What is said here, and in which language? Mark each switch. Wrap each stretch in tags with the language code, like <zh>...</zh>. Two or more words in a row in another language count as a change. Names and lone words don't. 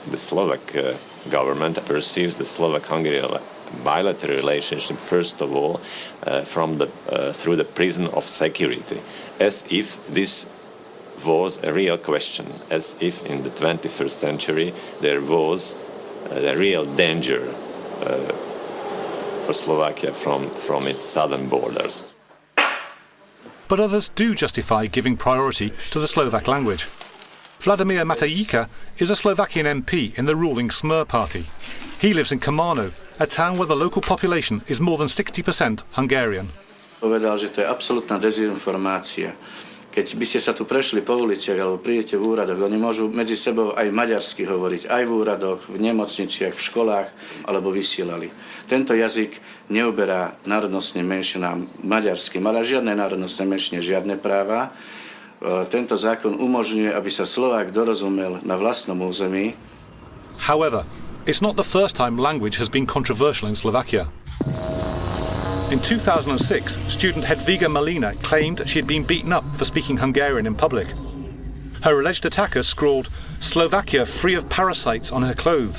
<en>The Slovak government perceives the Slovak-Hungarian bilateral relationship, first of all, through the prism of security, as if this was a real question, as if in the 21st century there was a real danger for Slovakia from its southern borders. But others do justify giving priority to the Slovak language. Vladimír Matejka is a Slovakian MP in the ruling Smer party. He lives in Komárno, a town where the local population is more than 60% Hungarian.</en> <sk>Povedal, že to je absolútna dezinformácia. Keď by ste sa tu prešli po uliciach alebo prídete v úradoch, oni môžu medzi sebou aj maďarsky hovoriť, aj v úradoch, v nemocniciach, v školách alebo vysielali. Tento jazyk neuberá národnostným menšinám maďarským, ale žiadne národnostné menšine žiadne práva. Tento zákon umožňuje, aby sa Slovák dorozumel na vlastnom území.</sk> <en>However, it's not the first time language has been controversial in Slovakia. In 2006, student Hedviga Malina claimed she had been beaten up for speaking Hungarian in public. Her alleged attacker scrawled, "Slovakia free of parasites" on her clothes.</en>